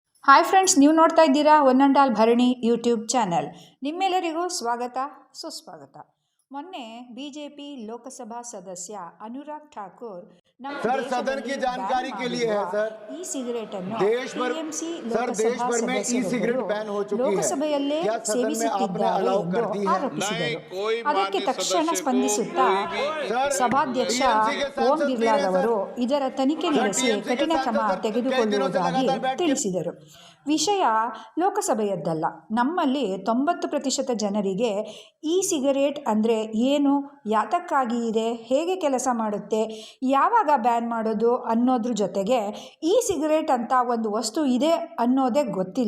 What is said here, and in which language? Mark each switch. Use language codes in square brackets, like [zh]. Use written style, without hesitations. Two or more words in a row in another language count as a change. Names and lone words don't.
[kn] ಹಾಯ್ ಫ್ರೆಂಡ್ಸ್, ನೀವು ನೋಡ್ತಾ ಇದ್ದೀರಾ ಒನ್ ಅಂಡ್ ಆಲ್ ಭರಣಿ ಯೂಟ್ಯೂಬ್ ಚಾನಲ್. ನಿಮ್ಮೆಲ್ಲರಿಗೂ ಸ್ವಾಗತ ಸುಸ್ವಾಗತ. ಮೊನ್ನೆ ಬಿಜೆಪಿ ಲೋಕಸಭಾ ಸದಸ್ಯ ಅನುರಾಗ್ ಠಾಕೂರ್ [hi] सर सदन की जानकारी के लिए है सर, [en] e cigarette [kn] अನ್ನು [hi] देश भर में [en] e cigarette [hi] बैन हो चुकी है. [kn] ಲೋಕಸಭೆಯಲ್ಲೇ ಸೇವಿಸುತ್ತಿದ್ದಾರೆ ಎಂದು ಆರೋಪಿಸಿದರು. ಅದಕ್ಕೆ ತಕ್ಷಣ ಸ್ಪಂದಿಸುತ್ತಾ ಸಭಾಧ್ಯಕ್ಷ ಓಂ ಬಿರ್ಲಾ ಅವರು ಇದರ ತನಿಖೆ ನಡೆಸಿ ಕಠಿಣ ಕ್ರಮ ತೆಗೆದುಕೊಳ್ಳುವುದಾಗಿ ತಿಳಿಸಿದರು. ವಿಷಯ ಲೋಕಸಭೆಯದ್ದಲ್ಲ. ನಮ್ಮಲ್ಲಿ 90% ಜನರಿಗೆ ಈ ಸಿಗರೇಟ್ ಅಂದರೆ ಏನು, ಯಾತಕ್ಕಾಗಿ ಇದೆ, ಹೇಗೆ ಕೆಲಸ ಮಾಡುತ್ತೆ, ಯಾವಾಗ ಬ್ಯಾನ್ ಮಾಡೋದು ಅನ್ನೋದ್ರ ಜೊತೆಗೆ ಈ ಸಿಗರೇಟ್ ಅಂತ ಒಂದು ವಸ್ತು ಇದೆ ಅನ್ನೋದೇ ಗೊತ್ತಿಲ್ಲ.